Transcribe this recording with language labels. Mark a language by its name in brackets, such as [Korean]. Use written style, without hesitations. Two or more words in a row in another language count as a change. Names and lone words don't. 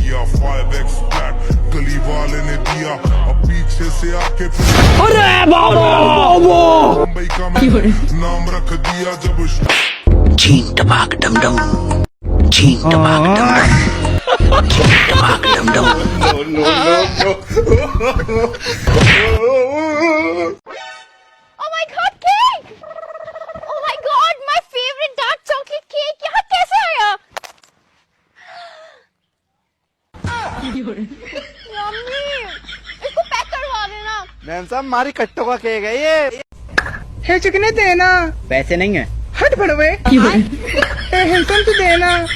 [Hindi] 5x flat गली वाले ने दिया अब पीछे से आके अरे बाबा मुंबई का मैंने नाम रख दिया जब छीन टपाक डम डम छीन टपाक डम डम छीन टपाक डम डम [English] Oh my god, cake! Oh my god, my favorite dark chocolate cake. [Hindi] यहाँ कैसे आया? Yummy! इसको पैक करवा देना। मैम साहब हमारी कट्टों का केक है ये। है चिकने देना। पैसे नहीं है। हट बड़वे। हिल्टन तो देना।